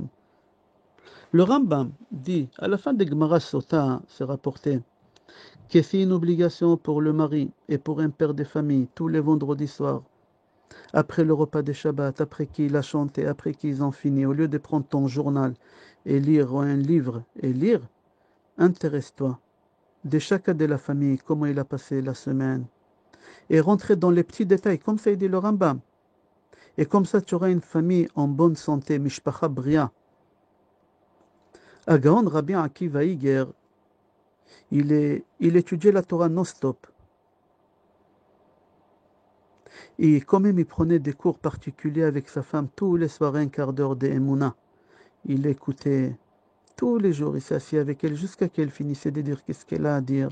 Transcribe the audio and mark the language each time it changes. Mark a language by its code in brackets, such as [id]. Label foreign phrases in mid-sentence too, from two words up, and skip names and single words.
[fr] Le Rambam dit, à la fin de Gemara Sota, c'est rapporté, que c'est une obligation pour le mari et pour un père de famille, tous les vendredis soirs, après le repas de Shabbat, après qu'il a chanté, après qu'ils ont fini, au lieu de prendre ton journal et lire un livre et lire, intéresse-toi de chacun de la famille, comment il a passé la semaine, et rentrer dans les petits détails, comme ça dit le Rambam. Et comme ça, tu auras une famille en bonne santé, [he] משפחה בריאה. [fr] Agaon Rabbi Akiva Iger, il étudiait la Torah non-stop. Et quand même, il prenait des cours particuliers avec sa femme tous les soirs, un quart d'heure de Emouna. Il écoutait tous les jours, il s'assied avec elle jusqu'à qu'elle finissait de dire qu'est-ce qu'elle a à dire.